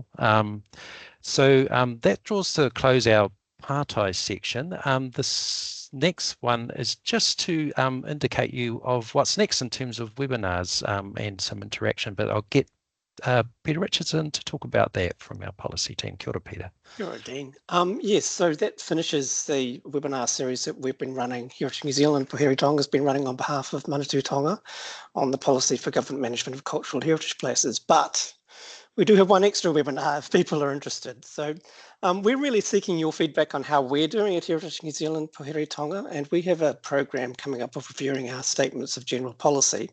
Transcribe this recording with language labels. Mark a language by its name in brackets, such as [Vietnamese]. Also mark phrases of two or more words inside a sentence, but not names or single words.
[English] So that draws to close our partai section. This next one is just to indicate you of what's next in terms of webinars and some interaction, but I'll get Peter Richardson to talk about that from our policy team. [Māori] Kia ora, Peter. Kia ora, Dean. [English] Yes, so that finishes the webinar series that we've been running. Heritage New Zealand Pouhere Taonga has been running on behalf of Manatū Taonga on the policy for government management of cultural heritage places. But we do have one extra webinar if people are interested. So we're really seeking your feedback on how we're doing at Heritage New Zealand Pouhere Taonga, and we have a program coming up of reviewing our statements of general policy.